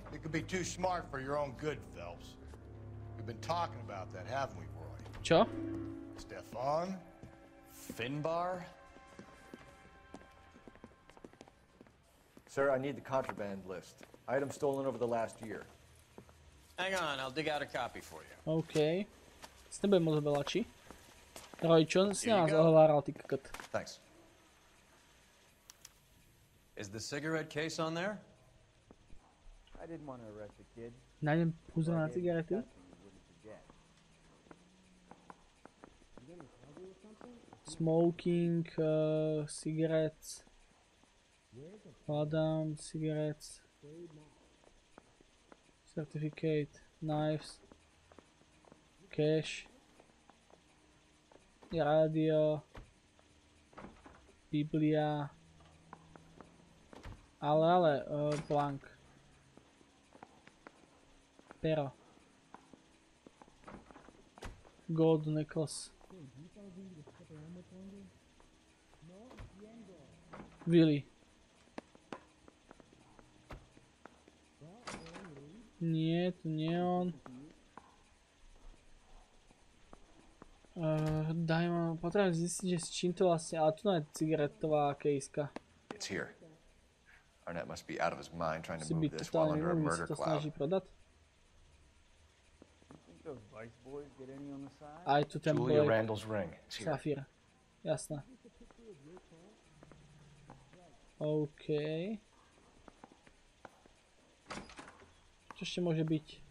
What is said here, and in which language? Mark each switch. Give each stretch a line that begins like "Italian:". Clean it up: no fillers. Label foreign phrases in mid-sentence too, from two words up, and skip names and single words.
English: It could be too smart for your own good, Phelps. We've been talking about that, haven't we, Roy?
Slovak: Čo? Stefan? Finbar?
English: Sir, I need the contraband list. Items stolen over the last year. Hang on, I'll dig out a copy for you.
Slovak: OK. S nebudem moc veľa, či? Roy, čo si nás ohováral, ty kokot?
English: Thanks. Is the cigarette case on there? I didn't want to arrest a kid.
Slovak: Nájdem púzor na cigarety?
English: Smoking, cigarettes. Hľadám, cigarettes. Certificate, knives. Cash. Radio.
Slovak: Biblia. Ale,
English: blank. Pero. Gold necklace. Willy.
Slovak: Nie, to nie on. Potrebujem zistiť, že s čím to vlastne, ale tu je cigaretová kejska.
English: It's here. Arnett must be out of his mind trying to move this while under a murder cloud.
Slovak: Aj tu ten
English: Julia Randall's ring.
Slovak: Safír. Jasné. OK. Čo ešte môže byť?